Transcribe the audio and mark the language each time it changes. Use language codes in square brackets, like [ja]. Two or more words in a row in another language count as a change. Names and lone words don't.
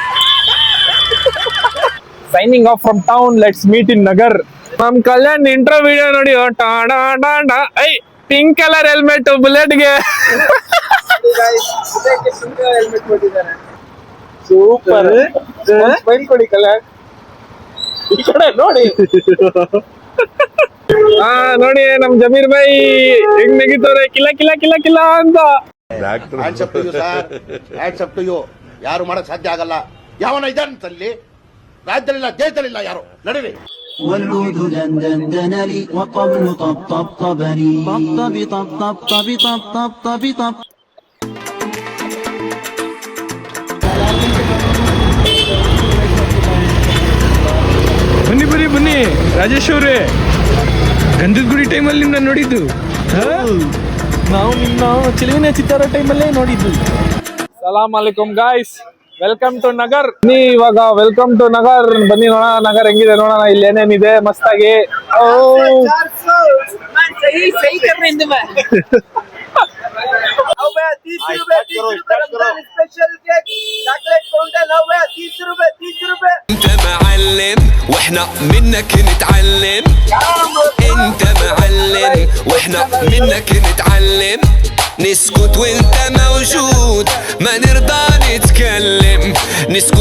[en] signing off from town let's meet in [kn] ನಗರ್ ನಮ್ ಕಲ್ಯಾಣ್ [en] intro video [kn] ನೋಡಿ ಐ [en] pink color helmet [kn] ಬುಲೆಟ್ಗೆ [en] super smile [kn] ಕೊಡಿ ಕಲ್ಯಾಣ್ ಈ ಕಡೆ ನೋಡಿ ಹಾ ನೋಡಿ ನಮ್ ಜಮೀರ್ ಬೈ ಹೆಂಗ್ ನೆಗಿತವ್ರೆ ಕಿಲ್ಲ ಕಿಲ್ಲ ಕಿಲ್ಲ ಕಿಲ್ಲ ಅಂತ ಯಾರು ಮಾಡಕ್ ಸಾಧ್ಯ ಆಗಲ್ಲ ಯಾವನ ಇದ್ದಾನಲ್ಲಿ ರಾಜ್ಯದಲ್ಲಿಲ್ಲ ದೇಶದಲ್ಲಿಲ್ಲ ಯಾರು ನಡೀರಿ [ar] والعود دندن لي وقبل طبطبني طب [kn] ಬನ್ನಿ ರಾಜೇಶ್ ಅವ್ರೆ ಗಂಧದ ಗುಡಿ ಟೈಮಲ್ಲಿ ನಿಮ್ನ ನೋಡಿದ್ದು ನಾವು ನಿಮ್ಮ ಚಿಲುವಿನ ಚಿತ್ತಾರ ಟೈಮಲ್ಲೇ ನೋಡಿದ್ದು [ar] سلام عليكم [en] guys welcome to [kn] ನಗರ್ ಬನ್ನಿ ಇವಾಗ [en] welcome to [kn] ನಗರ್ ಬನ್ನಿ ನೋಡೋಣ ನಗರ್ ಹೆಂಗಿದೆ ನೋಡೋಣ ಇಲ್ಲಿ ಏನೇನಿದೆ ಮಸ್ತಾಗಿ [ar] انت معلم واحنا منك نتعلم انت معلم واحنا منك نتعلم نسكت وانت موجود ما نرضى نتكلم نسكت